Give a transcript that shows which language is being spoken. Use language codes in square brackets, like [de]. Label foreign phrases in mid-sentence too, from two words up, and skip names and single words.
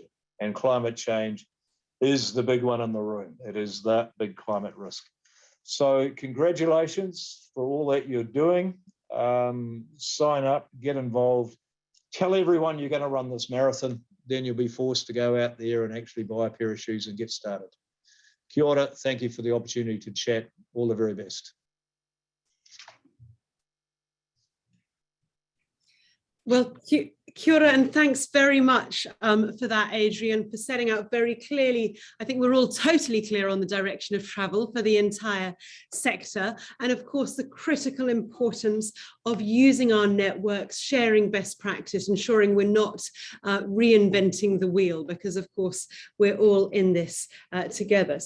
[en] And climate change is the big one in the room. It is that big climate risk. So congratulations for all that you're doing. Sign up, get involved. Tell everyone you're going to run this marathon, then you'll be forced to go out there and actually buy a pair of shoes and get started. [mi] Kia ora, [en] thank you for the opportunity to chat. All the very best. Well, [mi] kia ora, [en] and thanks very much for that, Adrian, for setting out very clearly. I think we're all totally clear on the direction of travel for the entire sector. And of course, the critical importance of using our networks, sharing best practice, ensuring we're not reinventing the wheel, because of course, we're all in this together.